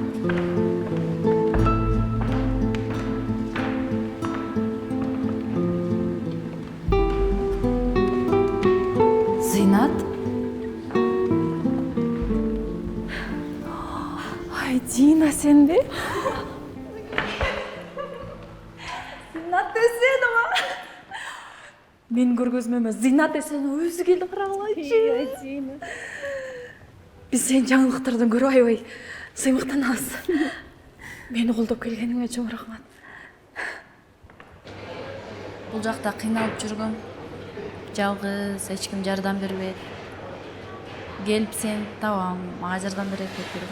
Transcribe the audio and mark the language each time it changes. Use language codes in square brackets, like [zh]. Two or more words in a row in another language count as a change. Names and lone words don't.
[ky] Зыйнат? Ай, Дина, сен бе? Зинат десен ма? Мен көргөзүм эмес, Зинат десен өзү келди карагылайчы. Дина. Биз сен жаңылыктардан көрүп аябай сыймыктанабыз. Мени колдоп келгениңе чоң рахмат. Бул жакта кыйналып жүргөм. Жалгыз, эч ким жардам бербейт. Келип сен табам, мага жардам берет деп жүргөм.